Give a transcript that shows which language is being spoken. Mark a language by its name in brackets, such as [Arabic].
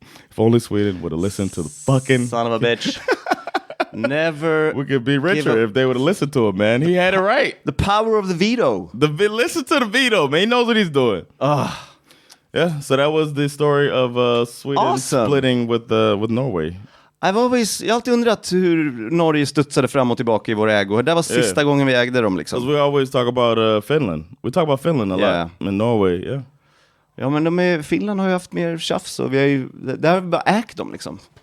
[English] If only Sweden would have listened to the fucking... Son of a bitch. Never... We could be richer if they would have listened to him, man. He had it right. The power of the veto. Listen to the veto, man. He knows what he's doing. Yeah, so that was the story of Sweden splitting with Norway. [Swedish] Jag har alltid undrat hur Norge studsade fram och tillbaka i vår ägo. Det var sista gången vi ägde dem liksom. [English] We always talk about Finland. We talk about Finland a lot. In Norway, yeah. [Swedish] Ja, men Finland har ju haft mer tjafs och där har vi bara ägt dem liksom.